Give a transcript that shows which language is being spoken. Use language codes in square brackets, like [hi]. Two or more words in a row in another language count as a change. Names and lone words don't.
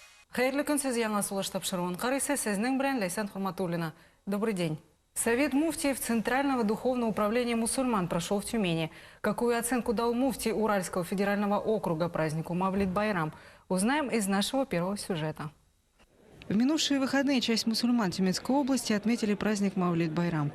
[tt] Хайырлы көн, сез яңа сулыш тапшыруын карыйсы, сезнең белән Ләйсән Хурматуллина. [ru] Добрый день. Совет муфтиев Центрального духовного управления мусульман прошел в Тюмени. Какую оценку дал муфтий Уральского федерального округа празднику Мавлид-Байрам, узнаем из нашего первого сюжета. В минувшие выходные часть мусульман Тюменской области отметили праздник Мавлид-Байрам.